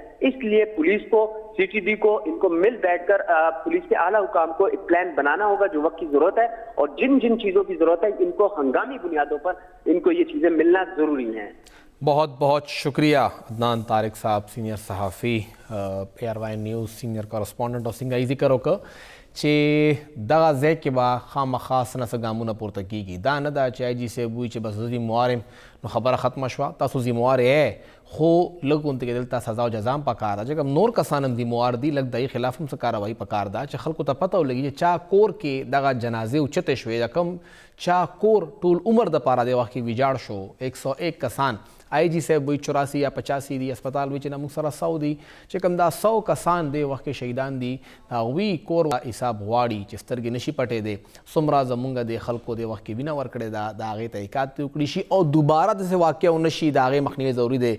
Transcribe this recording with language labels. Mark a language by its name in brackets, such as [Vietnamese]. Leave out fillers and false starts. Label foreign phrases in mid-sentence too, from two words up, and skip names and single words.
[Urdu] اس لیے پولیس کو، سی ٹی ڈی کو، ان کو مل بیٹھ کر پولیس کے اعلیٰ حکام کو ایک پلان بنانا ہوگا جو وقت کی ضرورت ہے، اور جن جن چیزوں کی ضرورت ہے ان کو ہنگامی بنیادوں پر ان کو یہ چیزیں ملنا ضروری ہیں۔ بہت بہت شکریہ عدنان طارق صاحب، سینئر صحافی ARY نیوز، سینئر کارسپونڈنٹ اور [Pashto] څنګه یې ذکر وکړ چې دغه ځای کې به خامخا څه نه څه ګامونه پورته کیږي، دا نه ده چې IG صاحب وایي چې بس زه ذموار یم نو خبره ختمه شوه، تاسو ذموار یې، خو لږ غونته کې دلته سزا او جزا هم پکار ده، ځکه نور کسان هم ذموار دي، لږ د هغې خلاف هم څه کاروایي پکار ده چې خلکو ته پته ولګي چې چا کور کې دغه جنازې اوچتې شوې، د کوم چا کور ټول عمر دپاره د وخت کې ویجاړ شو، 101 کسان IG صاحب وایي 84 یا 85 دي، اسپتال وایي چې نه موږ سره 100 دي، چې کوم دا 100 کسان دی وخت کې شهیدان دي، د هغوی کور حساب غواړي چې سترګې نشي پټېدی، څومره زمونږ د خلکو د وخت کې وینه ورکړې ده، د هغې تحقیقات پرې وکړي شي او دوباره داسې واقعه ونه شي، د هغې مخنیوی ضروري دی۔